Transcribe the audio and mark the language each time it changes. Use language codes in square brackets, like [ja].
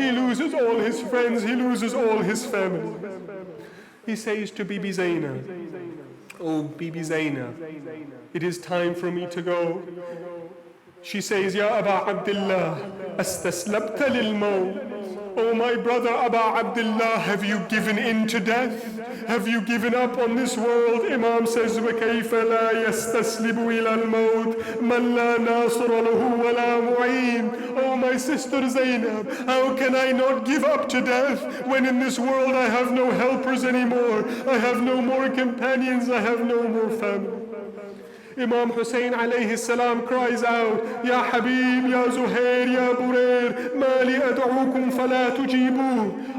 [en] He loses all his friends, he loses all his family. He says to Bibi Zainab, "Oh, Bibi Zainab, it is time for me to go." She says, [ar] "Ya Aba Abdullah, astaslabta lil mawt." [en] Oh, my brother Aba Abdullah, have you given in to death? Have you given up on this world? Imam says, [ar] وَكَيْفَ لَا يَسْتَسْلِبُ إِلَى الْمَوْتِ مَنْ لَا نَاصِرَ لَهُ وَلَا مُعِينٌ. [en] Oh, my sister Zainab, how can I not give up to death when in this world I have no helpers anymore? I have no more companions, I have no more family. Imam Husain alayhi salam cries out, [ar] "Ya Habib, Ya Zuhair, Ya Burair, ma li ad'ukum fala tujibu."